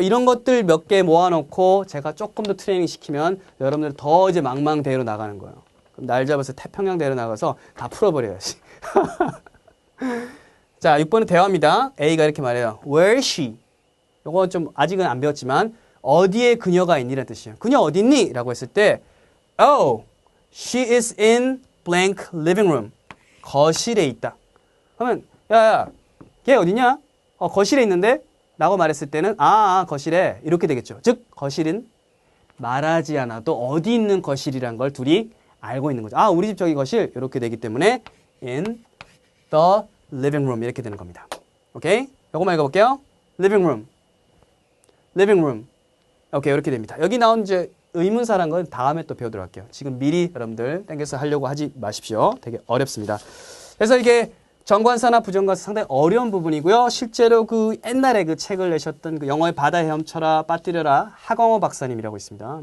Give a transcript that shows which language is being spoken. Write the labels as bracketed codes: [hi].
[ko] 이런 것들 몇 개 모아놓고 제가 조금 더 트레이닝 시키면 여러분들 더 이제 망망대해로 나가는 거예요. 그럼 날 잡아서 태평양대로 나가서 다 풀어버려야지. 자, 6번은 대화입니다. A가 이렇게 말해요. [en] Where is she? [ko] 이거 좀 아직은 안 배웠지만 어디에 그녀가 있니라는 뜻이에요. 그녀 어디 있니? 라고 했을 때 [en] Oh, she is in blank living room. [ko] 거실에 있다. 그러면 야야, 걔 어디냐? 거실에 있는데? 라고 말했을 때는 거실에 이렇게 되겠죠. 즉 거실은 말하지 않아도 어디 있는 거실이란 걸 둘이 알고 있는 거죠. 우리 집 저기 거실 이렇게 되기 때문에 [en] in the living room [ko] 이렇게 되는 겁니다. 오케이? 요거만 읽어볼게요. [en] living room, living room. [ko] 오케이, 이렇게 됩니다. 여기 나온 이제 의문사란 건 다음에 또 배우도록 할게요. 지금 미리 여러분들 땡겨서 하려고 하지 마십시오. 되게 어렵습니다. 그래서 이게 정관사나 부정관사 상당히 어려운 부분이고요. 실제로 그 옛날에 그 책을 내셨던 그 영어의 바다 헤엄쳐라 빠뜨려라 하광호 박사님이라고 있습니다.